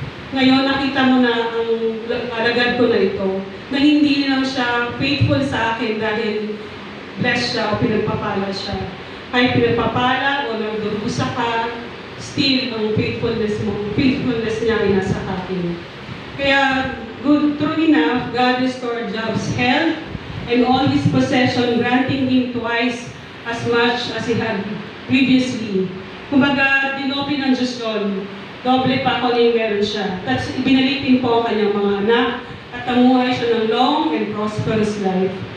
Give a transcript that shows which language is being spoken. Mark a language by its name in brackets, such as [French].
[Filipino] Ngayon, nakita mo na ang alagad ko na ito, na hindi lang siya faithful sa akin dahil blessed siya o pinagpapala siya. Kahit pinagpapala o nagdurusa ka, still ang faithfulness niya ay nasa akin. Kaya, [English] true enough, God restored Job's health and all his possession, granting him twice as much as he had previously. [Filipino] Kumbaga, dinoble ng Diyos yun. Doble pa kung yung meron siya. Tapos, ibinalitin po ang kanyang mga anak at tamuhay siya ng [English] long and prosperous life.